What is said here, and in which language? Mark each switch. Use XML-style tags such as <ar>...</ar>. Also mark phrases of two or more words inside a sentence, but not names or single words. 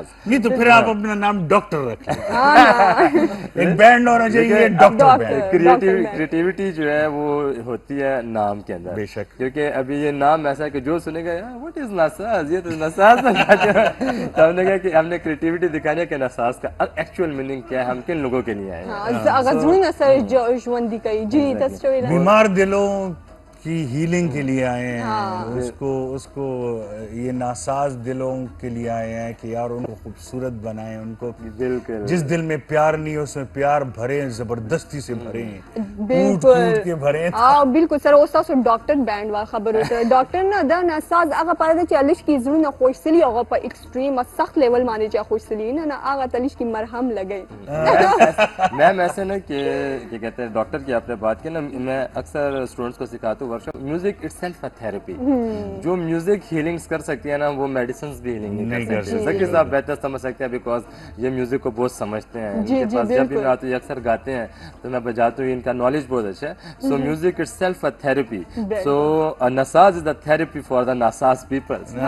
<ur>نہیں تو پھر آپ اپنا نام ڈاکٹر رکھیں ایک بینڈ ہونا چاہیے</ur> <en>doctor band</en> <ur>کریٹیوٹی جو ہے وہ ہوتی ہے نام کے اندر بے شک کیونکہ ابھی یہ نام ایسا ہے کہ جو سنے گا</ur> <en>what is</en> <ur>ناساز یہ تو ناساز تو ہم نے کہا کہ ہم نے کریٹیوٹی دکھانی ہے کہ ناساز کا</ur> <en>actual meaning</en> <ur>کیا ہے ہم کن لوگوں کے لیے آئے ہیں</ur> <ps>غزونه سره ژوندي کوي جی تاسو ویل</ps> <ur>بیمار دلوں کی ہیلنگ کے لیے آئے ہیں اس کو یہ ناساز دلوں کے لیے آئے ہیں کہ یار ان کو خوبصورت بنائیں ان کو بالکل جس دل میں پیار نہیں ہے اس میں پیار بھریں زبردستی سے بھریں بالکل کے بھریں</ur> <ps>بالکل سره اوس تاسو</ps> <en>doctor band</en> <ps>وا خبرو ته ډاکټر نه دا ناساز هغه پاره چې الش کی زړه خوشسلی هغه په ایکسټریم سخت لیول باندې چې خوشسلی نه هغه تلش کی مرهم لګي</ps> <ur>میم ایسے نا کہ کیا کہتے ہیں ڈاکٹر کی آپ نے بات کی نا میں اکثر اسٹوڈنٹس کو سکھاتا ہوں</ur> <en>workshop music itself a therapy</en> <ur>جو میوزک ہیلنگس کر سکتی ہے نا وہ میڈیسنس بھی ہیلنگ نہیں کر سکتی ذکی صاحب بہتر سمجھ سکتے ہیں بیکاز یہ میوزک کو بہت سمجھتے ہیں ان کے پاس جب بھی میں آتا ہوں یہ اکثر گاتے ہیں تو میں بجاتا ہوں ان کا نالج بہت اچھا ہے</ur> <en>so music itself a therapy so Nasaz is the therapy for the Nasaz people</en>